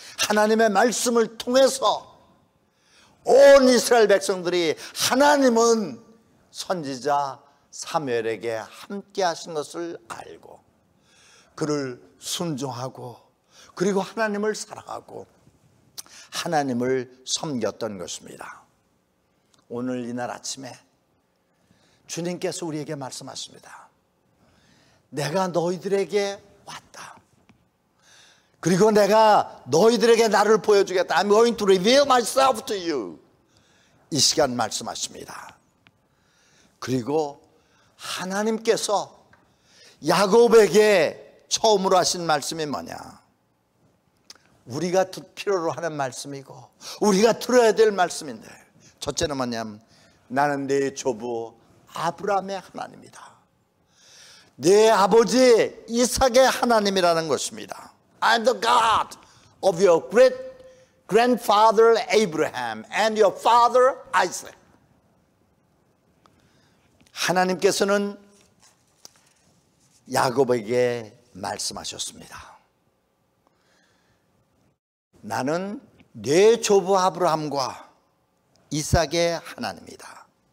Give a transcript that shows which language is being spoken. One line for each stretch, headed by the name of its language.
Korean: 하나님의 말씀을 통해서 온 이스라엘 백성들이 하나님은 선지자 사무엘에게 함께 하신 것을 알고 그를 순종하고 그리고 하나님을 사랑하고 하나님을 섬겼던 것입니다. 오늘 이날 아침에 주님께서 우리에게 말씀하십니다. 내가 너희들에게 왔다. 그리고 내가 너희들에게 나를 보여주겠다.
English: I'm going to reveal myself to you.
Korean: 이 시간 말씀하십니다. 그리고 하나님께서 야곱에게 처음으로 하신 말씀이 뭐냐? 우리가 필요로 하는 말씀이고 우리가 들어야 될 말씀인데, 첫째는 뭐냐면 나는 네 조부 아브라함의 하나님이다. 내 아버지 이삭의 하나님이라는 것입니다.
English: I'm the God of your great grandfather Abraham and your father Isaac.
Korean: 하나님께서는 야곱에게 말씀하셨습니다. 나는 내 조부 아브라함과 이삭의 하나님이다.